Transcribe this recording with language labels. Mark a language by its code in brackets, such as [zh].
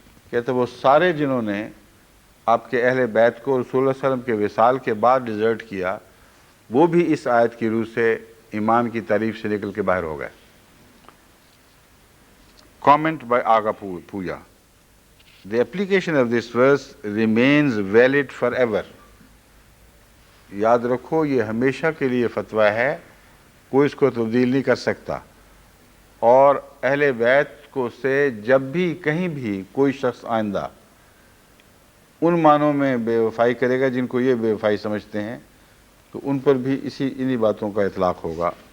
[ur] کہتے وہ سارے جنہوں نے آپ کے اہل بیت کو رسول اللہ صلی اللہ علیہ وسلم کے وصال کے بعد ڈیزرٹ کیا، وہ بھی اس آیت کی روح سے ایمان کی تعریف سے نکل کے باہر ہو گئے۔ [en] Comment by Aga Puja. The application of this verse remains valid forever. [ur] یاد رکھو یہ ہمیشہ کے لیے فتویٰ ہے، کوئی اس کو تبدیل نہیں کر سکتا، اور اہل بیت کو سے جب بھی کہیں بھی کوئی شخص آئندہ ان معنوں میں بے وفائی کرے گا جن کو یہ بے وفائی سمجھتے ہیں تو ان پر بھی انہی باتوں کا اطلاق ہوگا۔